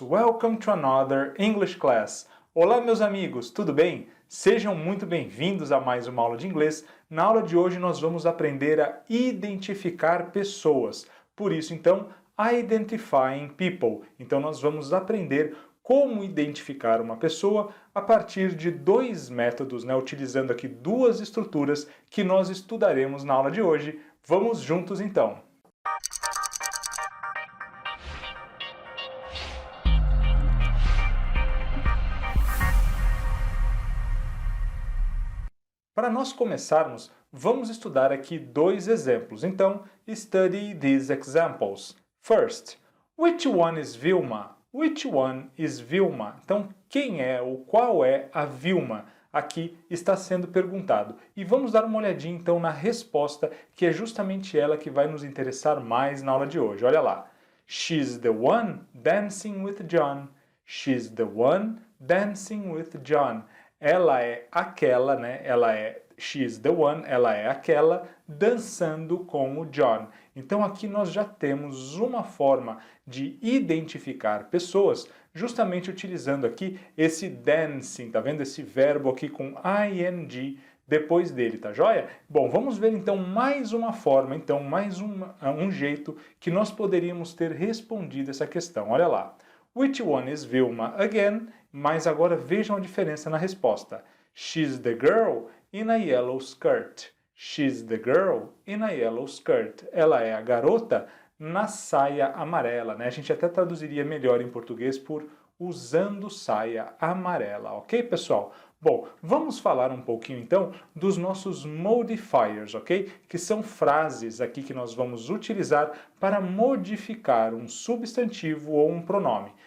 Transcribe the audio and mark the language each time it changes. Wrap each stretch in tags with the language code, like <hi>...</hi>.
<en>Welcome to another English class.</en> <pt>Olá, meus amigos, tudo bem? Sejam muito bem-vindos a mais uma aula de inglês. Na aula de hoje nós vamos aprender a identificar pessoas. Por isso, então,</pt> <en>identifying people.</en> <pt>Então nós vamos aprender como identificar uma pessoa a partir de dois métodos, utilizando aqui duas estruturas que nós estudaremos na aula de hoje. Vamos juntos então! Para nós começarmos, vamos estudar aqui dois exemplos. Então,</pt> <en>study these examples. First, which one is Vilma? Which one is Vilma?</en> <pt>Então, quem é ou qual é a Vilma? Aqui está sendo perguntado. E vamos dar uma olhadinha então na resposta, que é justamente ela que vai nos interessar mais na aula de hoje. Olha lá.</pt> <en>She's the one dancing with John. She's the one dancing with John.</en> <pt>Ela é aquela,</pt> <en>she's the one,</en> <pt>ela é aquela dançando com o John. Então aqui nós já temos uma forma de identificar pessoas, justamente utilizando aqui esse dancing, tá vendo? Esse verbo aqui com ing depois dele, tá joia? Bom, vamos ver então mais uma forma, então mais um jeito que nós poderíamos ter respondido essa questão. Olha lá.</pt> <en>Which one is Vilma again?</en> <pt>Mas agora vejam a diferença na resposta.</pt> <en>She's the girl in a yellow skirt. She's the girl in a yellow skirt.</en> <pt>Ela é a garota na saia amarela, A gente até traduziria melhor em português por usando saia amarela, ok, pessoal? Bom, vamos falar um pouquinho então dos nossos modifiers, ok? Que são frases aqui que nós vamos utilizar para modificar um substantivo ou um pronome.</pt>